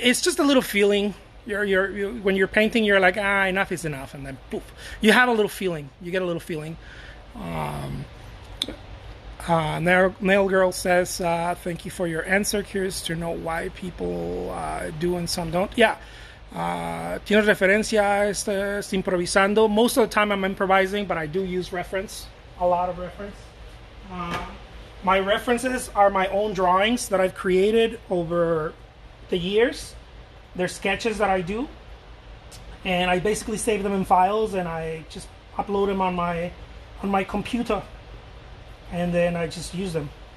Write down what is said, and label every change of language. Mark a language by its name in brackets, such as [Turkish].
[English] It's just a little feeling. When you're painting, you're like, enough is enough. And then poof, you have a little feeling. You get a little feeling. Nail Girl says, thank you for your answer. Curious to know why people do and some don't. Yeah. [Spanish] Tienes referencia, estás improvisando. [English] Most of the time I'm improvising, but I do use reference. A lot of reference. My references are my own drawings that I've created over the years. They're sketches that I do. And I basically save them in files, and I just upload them on my computer, and then I just use them.